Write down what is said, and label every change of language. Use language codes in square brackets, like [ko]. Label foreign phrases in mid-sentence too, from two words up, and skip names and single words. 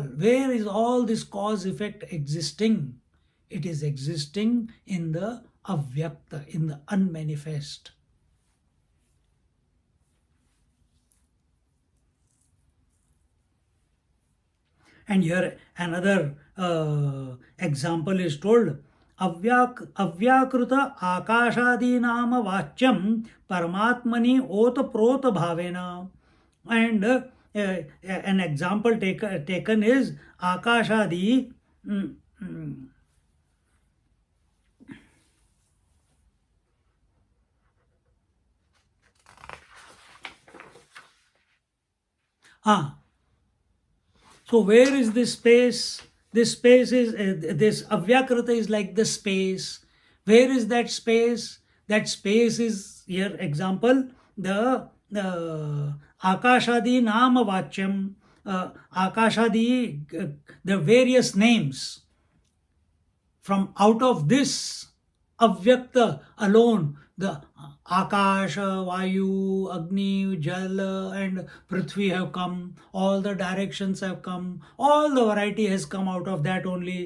[en] Where is all this cause effect existing? It is existing in the avyakta, in the unmanifest. And here another example is told. [sa] अव्याकृत आकाशादि नाम वाच्यं परमात्मनि ओत प्रोत भावेन. [en] And an example taken is akashadi. So where is this space? This space is, this avyakrita is like the space. Where is that space? That space is, here example, the [sa] आकाशादि नाम वाच्यं, [en] akashadi, the various names. From out of this avyakta alone, the Akasha, Vayu, Agni, Jal and Prithvi have come. All the directions have come. All the variety has come out of that only.